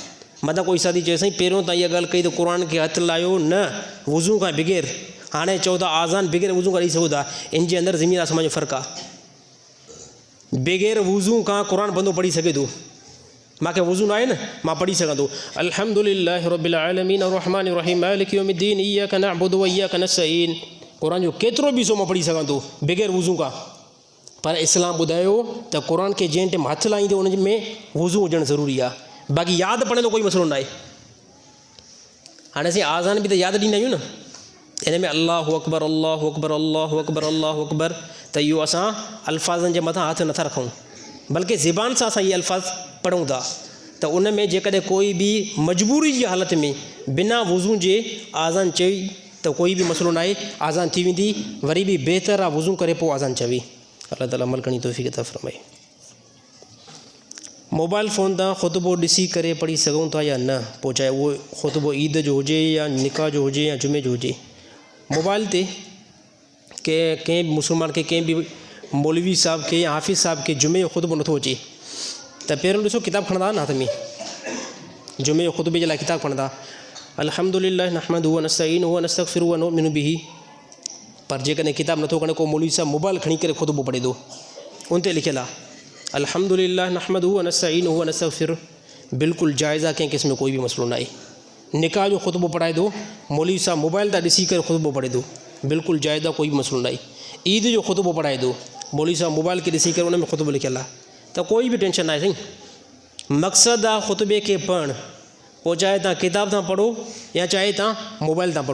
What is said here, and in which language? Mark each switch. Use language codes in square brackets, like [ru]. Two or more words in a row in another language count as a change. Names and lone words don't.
[sd] मथां कोई साथी चए साईं पहिरियों तव्हां इहा ॻाल्हि कई त क़ुर खे हथु लाहियो न वज़ू खां बग़ैर, हाणे चओ था आज़ान बग़ैर वज़ू खां ॾेई सघो था। इन जे अंदरि ज़मीन आसमान जो फ़र्क़ु आहे। बग़ैर वज़ू खां क़ुर बंदो पढ़ी सघे थो। मूंखे वज़ू न आहे न, मां पढ़ी सघां थो [ar] الحمد لله رب العالمين الرحمن الرحيم مالك يوم الدين إياك نعبد وإياك نستعين. [sd] क़ुर जो केतिरो बि हिसो मां पढ़ी सघां थो बग़ैर वज़ू खां। पर इस्लाम ॿुधायो त क़ुर खे जंहिं टाइम हथु लाहींदे उन में वज़ू हुजणु ज़रूरी आहे। बाक़ी यादि पढ़ण जो कोई मसइलो न आहे। हाणे असीं आज़ान बि त यादि ॾींदा आहियूं न, इन में [ar] الله أكبر الله أكبر الله أكبر الله أكبر, [sd] त इहो असां अल्फाज़नि जे मथां हथु नथा रखूं, बल्कि ज़बान सां असां इहे अल्फाज़ पढ़ूं था। त उन में जेकॾहिं कोई बि मजबूरी जी हालत में बिना वज़ू जे आज़ान चई त कोई बि मसइलो न आहे, आज़ान थी वेंदी। वरी बि बहितर आहे वज़ू करे पोइ आज़ान चवी। अल्लाह ताला अमल करण जी तौफ़ीक़ अता फ़रमाए। मोबाइल फ़ोन तां ख़ुतबो ॾिसी करे पढ़ी सघूं था या न? पोइ चाहे उहो ख़ुतबो ईद जो हुजे या निकाह जो हुजे या जुमे जो हुजे, मोबाइल ते कंहिं मुस्लमान खे, कंहिं बि मौलवी साहिब खे या हाफ़िज़ साहिब खे जुमे जो ख़ुतबो नथो अचे, त पहिरियों ॾिसो किताबु खणंदा न हथ में, जुमे जो ख़ुतबे जे लाइ किताबु खणंदा, [ar] الحمد لله نحمده ونستعينه ونستغفره ونؤمن به. [sd] पर जेकॾहिं किताबु नथो खणे, को मौलवी साहिब मोबाइल खणी करे ख़ुतबो पढ़े थो, उन ते लिखियलु आहे [ar] الحمد لله نحمده ونستعينه ونستغفره, [sd] बिल्कुलु जाइज़ आहे, कंहिं क़िस्म जो कोई बि मसइलो न आहे। निकाह जो ख़ुतबो पढ़ाए थो, मौलवी साहिब मोबाइल तां ॾिसी करे ख़ुतबो पढ़े थो, बिल्कुलु जाइज़ आहे, कोई बि मसइलो न आहे। ईद जो ख़ुतबो पढ़ाए थो, मौलवी साहिब मोबाइल खे ॾिसी करे उन में ख़ुतबो लिखियलु आहे, त कोई बि टेंशन न आहे साईं। मक़सदु आहे ख़ुतबे खे पढ़णु, पोइ चाहे तव्हां किताब तां पढ़ो या चाहे तव्हां मोबाइल तां पढ़ो।